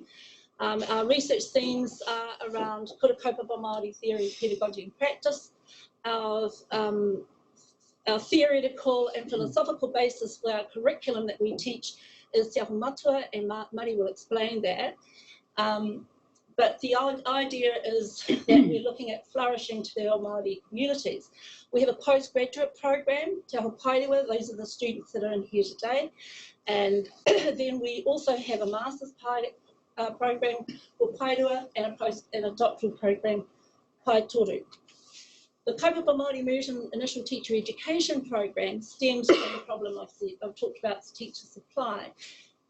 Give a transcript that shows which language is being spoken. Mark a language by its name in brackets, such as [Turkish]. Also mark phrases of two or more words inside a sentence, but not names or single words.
[English] Our research themes are around Kura Kaupapa Māori theory, pedagogy and practice. Our theoretical and philosophical basis for our curriculum that we teach is Te Matua, and Mari will explain that. But the idea is that we're looking at flourishing [Māori] te reo Māori [English] communities. We have a postgraduate program, Te Pairua, those are the students that are in here today. And then we also have a master's program for Pairua and a doctoral program, Pai Toru. The Kaupapa Māori Immersion Initial Teacher Education Program stems from the problem I've talked about, teacher supply.